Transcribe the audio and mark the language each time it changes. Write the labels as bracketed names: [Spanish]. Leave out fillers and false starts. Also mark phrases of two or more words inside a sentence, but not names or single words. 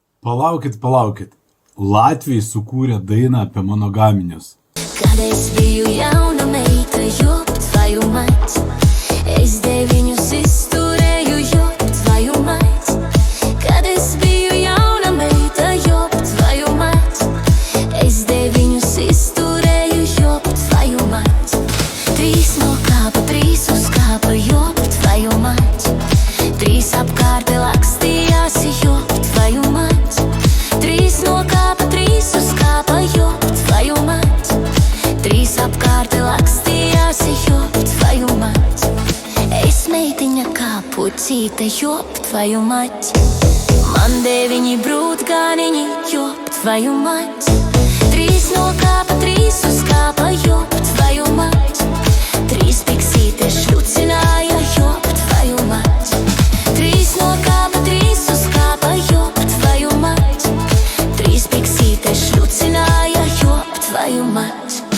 [Lithuanian] Palaukit. Latviai sukūrė dainą apie mano gaminius. [Latvian] Kad es biju jauna meita, [Russian] ёб твою мать. [Latvian] Es 9 izturēju, [Russian] ёб твою мать. [Latvian] Kad es biju jauna meita, [Russian] ёб твою мать. [Latvian] Es 9 izturēju, [Russian] ёб твою мать. [Latvian] 3 no kāpa, 3 uz kāpa, [Russian] ёб твою мать. [Latvian] 3 apkārt lakstījās, [Russian] ёб твою мать. [Latvian] 3 no kāpa, 3 uz kāpa, [Russian] ёб твою мать. [Latvian] 3 apkārt lakstījās, [Russian] ёб твою мать. [Latvian] Es meitiņa kā pucīte, [Russian] ёб твою мать. [Latvian] Man 9 brūtgāniņi, [Russian] ёб твою мать. [Latvian] 3 no kāpa, 3 uz kāpa, [Russian] ёб твою мать. [Latvian] 3 piksīte šļucināja, [Russian] ёб твою мать. [Latvian] 3 no kāpa, 3 uz kāpa, [Russian] ёб твою мать. [Latvian] 3 piksīte šļucināja, [Russian] ёб твою мать.